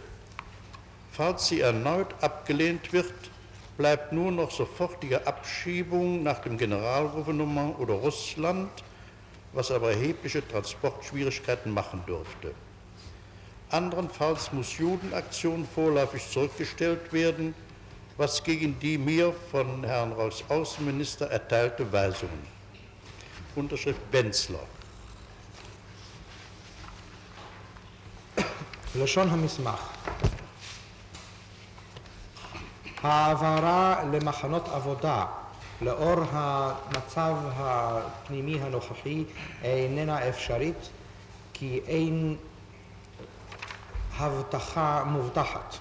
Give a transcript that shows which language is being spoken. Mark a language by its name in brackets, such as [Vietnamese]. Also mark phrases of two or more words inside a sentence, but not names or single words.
[German] Falls sie erneut abgelehnt wird, bleibt nur noch sofortige Abschiebung nach dem Generalgouvernement oder Russland, was aber erhebliche Transportschwierigkeiten machen dürfte. Anderenfalls muss Judenaktion vorläufig zurückgestellt werden, was gegen die mir von Herrn Reichsaußenminister erteilte Weisungen. Unterschrift Benzler. [Hebrew] לשון המסמך. העברה למחנות עבודה לאור המצב הפנימי הנוכחי איננה אפשרית, כי אין הבטחה מובטחת.